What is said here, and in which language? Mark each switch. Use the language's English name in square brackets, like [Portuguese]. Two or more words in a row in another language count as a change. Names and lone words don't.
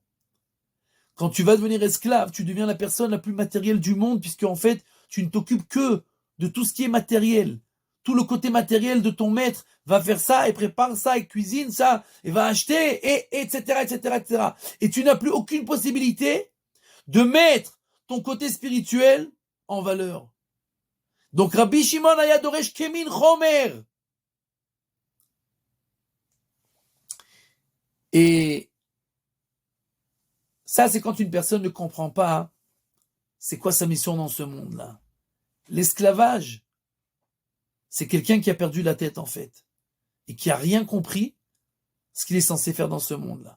[French] Quand tu vas devenir esclave, tu deviens la personne la plus matérielle du monde, puisque en fait, tu ne t'occupes que de tout ce qui est matériel. Tout le côté matériel de ton maître va faire ça, et prépare ça, et cuisine ça, et va acheter, et etc., etc., etc. Et tu n'as plus aucune possibilité de mettre ton côté spirituel en valeur. [Hebrew] Donc רבי שמעון היה דורש כמין חומר. [French] Et ça, c'est quand une personne ne comprend pas c'est quoi sa mission dans ce monde-là. L'esclavage, c'est quelqu'un qui a perdu la tête en fait et qui a rien compris ce qu'il est censé faire dans ce monde-là.